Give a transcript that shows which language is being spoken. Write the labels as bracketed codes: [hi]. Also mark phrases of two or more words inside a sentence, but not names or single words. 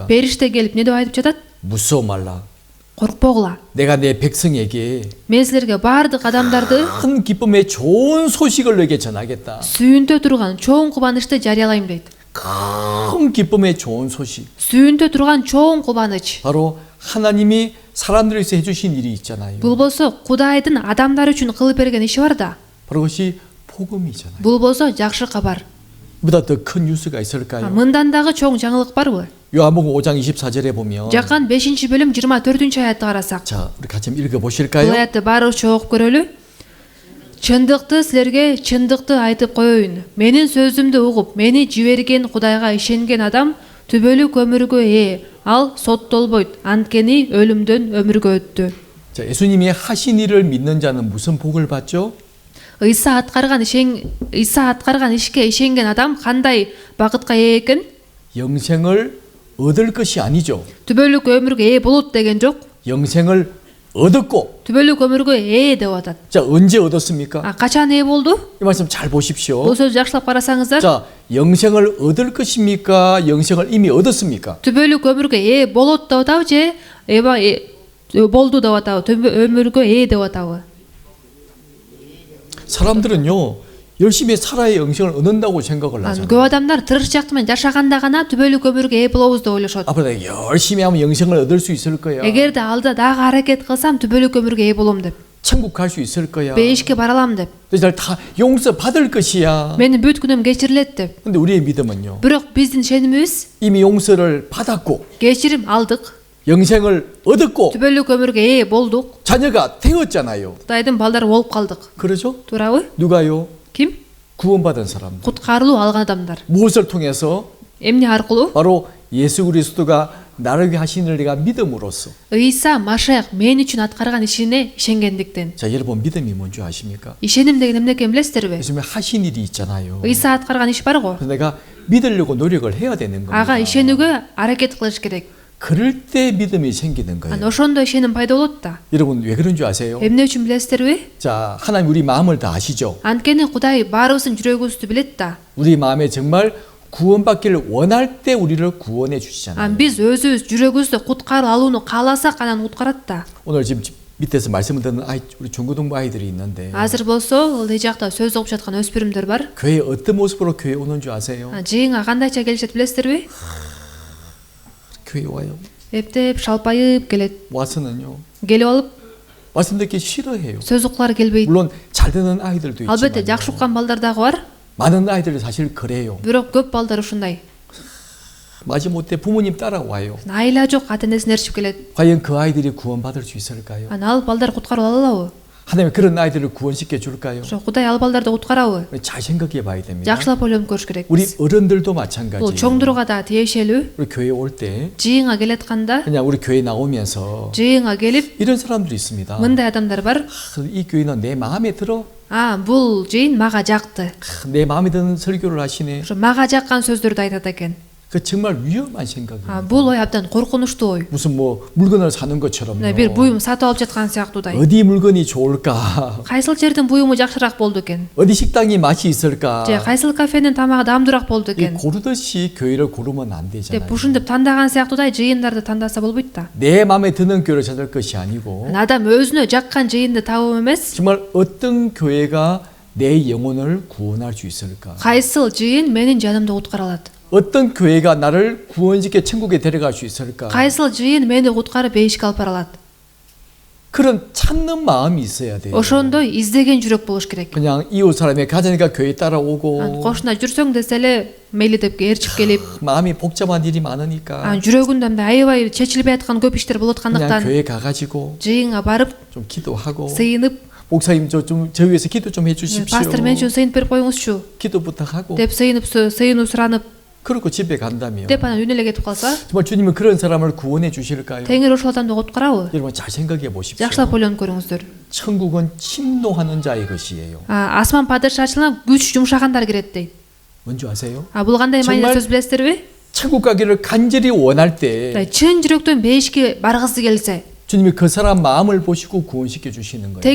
[ky] Периште келип эмне деп айтып жатат? [ko] 무서워 말라. [ky] Коркпогула. [ko] 내가 내 백성에게 [ky] Мен силерге баардык адамдарды [ko] 큰 기쁨의 좋은 소식을 너에게 전하겠다. [ky] сүйүндө турган чоң кубанычты жарыялайм дейт. [ko] 큰 기쁨의 좋은 소식. [ky] Сүйүндө турган чоң кубаныч. [ko] 바로 하나님이 사람들을 위해서 해주신 일이 있잖아요. [ky] Бул болсо Кудайдын адамдар үчүн кылып берген иши бар да. [ko] 바로 그것이 복음이잖아요. [ky] Бул болсо жакшы кабар. [ko] 보다 더 큰 뉴스가 있을까요? [ky] Мындан дагы чоң жаңылык барбы? [ko] 요한복음 5장 24절에 보면 [ky] Жакан 5-бөлүм 24-аятты карасак. [ko] 자, 우리 같이 한번 읽어 [ky] Бул [ko] 보실까요? [ky] аятты баарыбызча окуп көрөлү. Чындыкты силерге чындыкты айтып коеюн. Менин сөзүмдү угуп, мени жиберген Кудайга ишенген адам түбөлүк өмүргө ээ. Ал соттолбойт. Анткени өлүмдөн өмүргө өттү. [ko] 자, 예수님이 하신 일을 믿는 자는 무슨 복을 받죠? [ky] Ыйса аткарган ишке ишенген адам кандай бакытка ээ экен? [ko] 영생을 얻을 것이 아니죠. [ky] Түбөлүк өмүргө ээ болот деген жок. [ko] 영생을 얻었고. [ky] Түбөлүк өмүргө ээ деп атат. [ko] 자, 언제 얻었습니까? [ky] Качан ээ болду? [ko] 이 말씀 잘 보십시오. [ky] Бул сөздү жакшылап карасаңыздар. [ko] 자, 영생을 얻을 것입니까? 영생을 이미 얻었습니까? [ky] Түбөлүк өмүргө ээ болот деп атабы же болду деп атабы? Өмүргө ээ деп атабы? [ko] 사람들은요, 열심히 살아야 영생을 얻는다고 생각을 하잖아요. [ky] Көп адамдар тырышчак менен жашаганда гана түбөлүк өмүргө ээ болобуз деп ойлошот. [ko] 앞으로 내가 열심히 하면 영생을 얻을 수 있을 거야. [ky] Эгерде алда дагы аракет кылсам түбөлүк өмүргө ээ болом деп. [ko] 천국 갈 수 있을 거야. [ky] Бейишке бара алам деп. [ko] 너희들 다 용서 받을 것이야. [ky] Менин бүт күнөм кечирилет деп. [ko] 근데 우리의 믿음은요, [ky] Бирок биздин ишенимибиз [ko] 이미 용서를 받았고 [ky] кечирим алдык. [ko] 영생을 얻었고 [ky] Түбөлүк өмүргө ээ болдук. [ko] 자녀가 되었잖아요. [ky] Кудайдын балдары болуп калдык. [ko] 그러죠? [ky] Туурабы? [ko] 누가요? [ky] Ким? [ko] 구원받은 사람들. [ky] Куткарылуу алган адамдар. [ko] 무엇을 통해서? [ky] Эмне аркылуу? [ko] 바로 예수 그리스도가 나를 위해 하신 일을 내가 믿음으로써. [ky] Ыйса Машах мен үчүн аткарган ишине ишенгендиктен. [ko] 자, 여러분 믿음이 뭔지 아십니까? [ky] Ишеним деген эмне экенин билесиздерби? [ko] 예수님이 하신 일이 있잖아요. [ky] Ыйса аткарган иш бар го. [ko] 그래서 내가 믿으려고 노력을 해야 되는 겁니다. [ky] Ага ишенүүгө аракет кылыш керек. [ko] 그럴 때 믿음이 생기는 거예요. [ky] Ошондо ишеним пайда болот да. [ko] 여러분 왜 그런 줄 아세요? [ky] Эмне үчүн билесиздерби? [ko] 자, 하나님 우리 마음을 다 아시죠? [ky] Анткени Кудай баарыбыздын жүрөгүбүздү билет да. [ko] 우리 마음에 정말 구원받기를 원할 때 우리를 구원해 주시잖아요. [ky] Биз өзүбүз жүрөгүбүздө куткарып алууну кааласак анан куткарат да. [ko] 오늘 지금 밑에서 말씀을 듣는 아이, 우리 중고등부 아이들이 있는데 [ky] Азыр болсо ыл жакта сөз угуп жаткан өспүрүмдөр бар. [ko] 교회 어떤 모습으로 교회 오는 줄 아세요? [ky] Жыйынга кандайча келишет билесиздерби? [ko] 교회 와요. [ky] Эптеп шалпайып келет. [ko] 와서는요. [ky] Келип алып [ko] 말씀 듣기 싫어해요. [ky] сөз уккулары келбейт. [ko] 물론 잘 듣는 아이들도 [ky] Албетте [ko] 있지만 [ky] жакшы уккан балдар дагы бар. [ko] 많은 아이들이 사실 그래요. [ky] Бирок көп балдар ушундай. [ko] 마지못해 부모님 따라와요. [ky] Айла жок ата энесин ээрчип келет. [ko] 과연 그 아이들이 구원받을 수 있을까요? [ky] Ал балдар куткарып ала алабы? [ko] 하나님 그런 아이들을 구원시켜 줄까요? [ky] Ошо Кудай ал балдарды куткарабы? [ko] 잘 생각해 봐야 됩니다. [ky] Жакшылап ойлонуп көрүш керек. [ko] 우리 어른들도 [ky] Бул [ko] 마찬가지예요. [ky] чоңдурга да тиешелүү. [ko] 우리 교회 올 때 [ky] Жыйынга келатканда, [ko] 그냥 우리 교회 나오면서 [ky] жыйынга келип [ko] 이런 사람들이 있습니다. [ky] мындай адамдар бар. [ko] 이 교회는 내 마음에 들어. [ky] Бул жыйын мага жакты. [ko] 내 마음에 드는 설교를 하시네. [ky] Ошо мага жаккан сөздөрдү айтат экен. [ko] 그 정말 위험한 생각이에요. [ky] бул ой абдан коркунучтуу ой. [ko] 무슨 뭐 물건을 사는 것처럼요. [ky] бир буюм сатып алып жаткан сыяктуудай. [ko] 어디 물건이 좋을까? [ky] Кайсыл жердин буюму жакшыраак болду экен? [ko] 어디 식당이 맛이 있을까? [ky] же кайсыл кафенин тамагы даамдуураак болду [ko] 이 [ky] экен? [ko] 고르듯이 교회를 고르면 안 되잖아요. [ky] деп ушинтип тандаган сыяктуудай жыйындарды тандаса болбойт да. [ko] 내 마음에 드는 교회를 찾을 것이 아니고 [ky] адам өзүнө жаккан жыйынды табуу эмес, [ko] 정말 어떤 교회가 내 영혼을 구원할 수 있을까? [ky] кайсыл жыйын менин жанымды куткара алат? [ko] 어떤 교회가 나를 구원시켜 천국에 데려갈 수 있을까? [ky] кайсыл жыйын мени куткарып бейишке алып бара алат? [ko] 그런 찾는 마음이 있어야 돼요. [ky] ошондой издеген жүрөк болуш керек. [ko] 그냥 이웃 사람이 가자니까 교회 따라오고 [ky] кошуна жүрсөң десе эле мейли деп ээрчип келип, [ko] 마음이 복잡한 일이 많으니까 [ky] жүрөгүндө мындай аябай чечилбей аткан көп иштер болуп [ko] 그냥 [ky] аткандыктан [ko] 교회 가가지고 [ky] жыйынга барып [ko] 좀 기도하고 [ky] сыйынып, [ko] 목사님 저 위해서 기도 좀 해주십시오. [ky] пастор мен үчүн сыйынып берип коюңузчу [ko] 기도 부탁하고 [ky] деп сыйынуу суранып, [ko] 그러고 집에 간다며 [ky] деп анан үйүнө эле кетип калса, [ko] 정말 주님은 그런 사람을 구원해 주실까요? [ky] теңир ошол адамды куткарабы? [ko] 여러분 잘 생각해 보십시오. [ky] жакшылап ойлонуп көрүңүздөр. [ko] 천국은 침노하는 자의 것이에요. [ky] асман падышачылыгына күч жумшагандар кирет дейт. [ko] 뭔지 아세요? [ky] бул кандай [ko] 정말 [ky] маанилүү сөз билесиздерби? [ko] 천국 가기를 간절히 원할 때 [ky] чын жүрөктөн бейишке баргысы келсе, [ko] 주님이 그 사람 마음을 보시고 구원시켜 주시는 거예요.